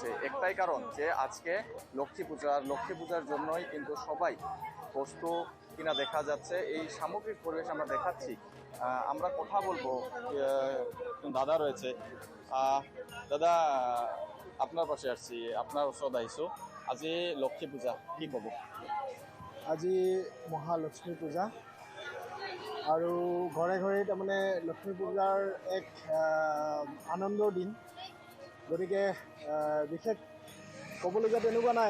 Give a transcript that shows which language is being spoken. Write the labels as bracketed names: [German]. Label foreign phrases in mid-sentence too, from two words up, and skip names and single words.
[Bangla] একটাই কারণ যে আজকে লক্ষ্মী পূজার জন্যই কিন্তু সবাই বস্তু কিনা দেখা যাচ্ছে। এই সামগ্রিক পরিবেশ আমরা দেখাচ্ছি। আমরা কথা বলবো, দাদা রয়েছে। দাদা, আপনার পাশে আসছি, আপনার [Assamese] ওচৰত আহিছোঁ। আজি লক্ষ্মী পূজা, কি ক'ব? আজি মহালক্ষ্মী পূজা আৰু ঘৰে ঘৰে তাৰমানে লক্ষ্মী পূজাৰ এক আনন্দৰ দিন, গতিকে বিশেষ ক'বলগীয়া তেনেকুৱা নাই।